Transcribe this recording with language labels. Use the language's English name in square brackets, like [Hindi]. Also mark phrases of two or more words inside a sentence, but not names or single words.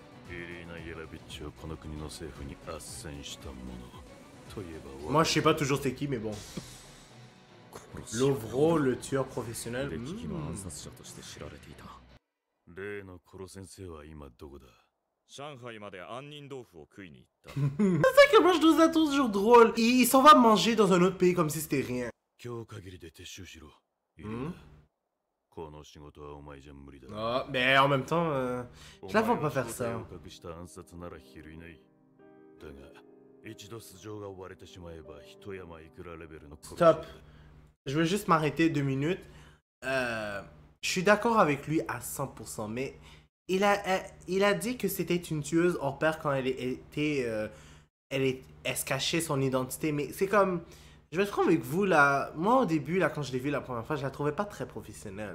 [French] Moi, je sais pas toujours c'est qui, mais bon. Lovro, le tueur professionnel. [Japanese] 例のコロ先生は今どこだ？上海まで杏仁豆腐を食いに行った。 [French] C'est ça que moi je trouve ça toujours drôle. Il s'en va manger dans un autre pays comme si c'était rien. [Japanese] 今日限りで撤収しろ。いいな。この仕事はお前じゃ無理だ。 [French] Ah, mais en même temps, je la vois pas faire ça. [Japanese] 隠した暗殺ならひるいない。だが一度素性が割れてしまえば一山いくらレベルの。 [French] Stop. Je veux juste m'arrêter 2 minutes. Je suis d'accord avec lui à 100%, mais il a dit que c'était une tueuse hors pair quand elle se cachait son identité. Mais c'est comme, je vais être franc avec vous là, moi au début là quand je l'ai vue la première fois, je la trouvais pas très professionnelle.